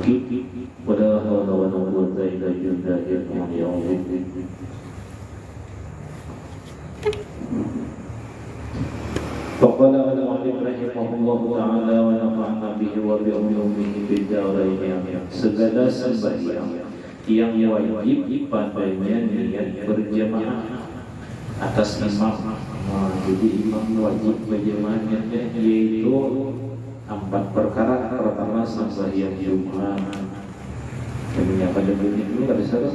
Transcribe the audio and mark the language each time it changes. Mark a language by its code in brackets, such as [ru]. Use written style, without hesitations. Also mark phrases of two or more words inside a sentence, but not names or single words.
[ar] ولا حول ولا قوة إلا بالله العلي العظيم. فقال المؤلف رحمه الله تعالى ونفعنا به وبعلومه في الدارين آمين. [ms] Segala sembahyang yang wajib padanya niat berjamaah atas imam. Jadi imam wajib berjamaah yaitu 4 perkara. Pertama sembahyang Jumat. Yang pada dulu ada salah.